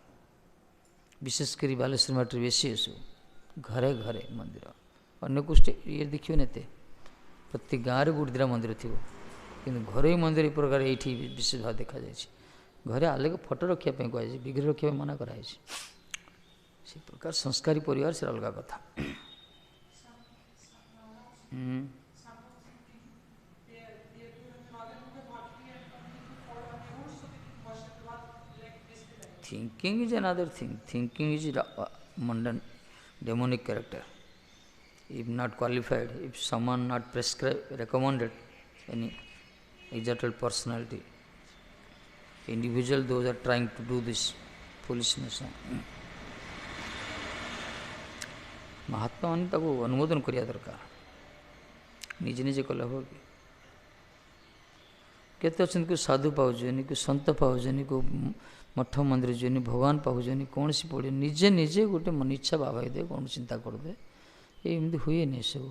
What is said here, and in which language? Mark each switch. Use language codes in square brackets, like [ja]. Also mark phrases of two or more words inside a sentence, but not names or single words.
[or] ବିଶେଷ କରି ବାଲେଶ୍ୱର ମାଟିରେ ବେଶୀ ଏସବୁ, ଘରେ ଘରେ ମନ୍ଦିର। ଅନ୍ୟ କୋଷ୍ଠୀ ଇଏ ଦେଖିବେନି ଏତେ, ପ୍ରତି ଗାଁରେ ଗୋଟେ ଦୁଇଟା ମନ୍ଦିର ଥିବ, କିନ୍ତୁ ଘରୋଇ ମନ୍ଦିର ଏ ପ୍ରକାର ଏଇଠି ବିଶେଷ ଭାବେ ଦେଖାଯାଇଛି। ଘରେ ଆଲୋକ ଫଟୋ ରଖିବା ପାଇଁ କୁହାଯାଇଛି, ବିଗ୍ରହ ରଖିବା ପାଇଁ ମନା କରାଯାଇଛି। ସେ ପ୍ରକାର ସଂସ୍କାରୀ ପରିବାର, ସେ ଅଲଗା କଥା। [en] Thinking is another thing. Thinking is mundane, demonic character. If not qualified, if someone not prescribed, recommended, any exalted personality, individual, those are trying to do this foolishness. [or] महात्मा ମାନେ ତାକୁ ଅନୁମୋଦନ କରିବା ଦରକାର। ନିଜେ ନିଜେ କଲେ ହେବ କି? କେତେ ଅଛନ୍ତି, କେଉଁ ସାଧୁ ପାଉଛନ୍ତି, କେଉଁ ସନ୍ତ ପାଉଛନ୍ତି, କେଉଁ ମଠ ମନ୍ଦିର ଯିବେନି, ଭଗବାନ ପାଉଛନ୍ତି, କୌଣସି ପଡ଼ିବ। ନିଜେ ନିଜେ ଗୋଟେ ମନ ଇଚ୍ଛା ବାବାଇ ଦେ, କ'ଣ ଚିନ୍ତା କରିଦେ, ଏମିତି ହୁଏନି ଏସବୁ।